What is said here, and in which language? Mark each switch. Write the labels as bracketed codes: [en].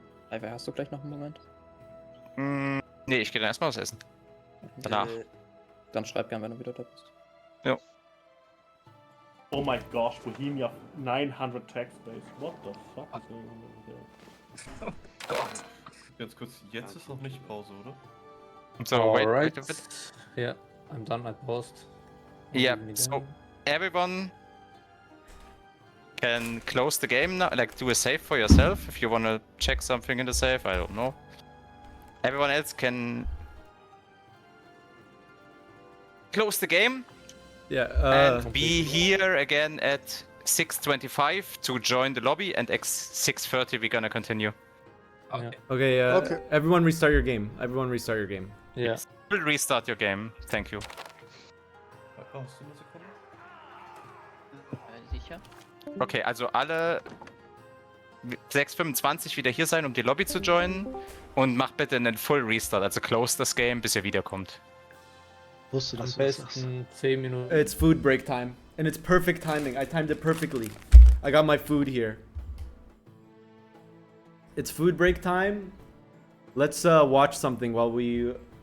[de] Eiwei, hast du gleich noch einen Moment? Nee, ich gehe dann erstmal was essen. Danach. Dann schreib gern, wenn du wieder da bist. Ja. [en] Oh my gosh, Bohemia 900 tax base. What the fuck is going on over there? [de] Oh Gott. Jetzt kurz, jetzt ist noch nicht Pause, oder? [en] So, wait Alright. a bit. Yeah, I'm done. I paused. Yeah, so everyone can close the game now, like do a save for yourself if you want to check something in the save, I don't know. Everyone else can close the game. Yeah. And be here again at 6:25 to join the lobby, and at 6:30 we're gonna continue. Okay. Okay. Everyone restart your game. Everyone restart your game. Yeah. We'll restart your game. Thank you. [de] Brauchst du eine Sekunde? Sicher? Okay, also alle 6:25 wieder hier sein, um die Lobby zu joinen. Und macht bitte einen Full Restart, also close das Game, bis ihr wiederkommt. Am besten 10 Minuten. [en] It's food break time, and it's perfect timing. I timed it perfectly. I got my food here. It's food break time. Let's watch something while we.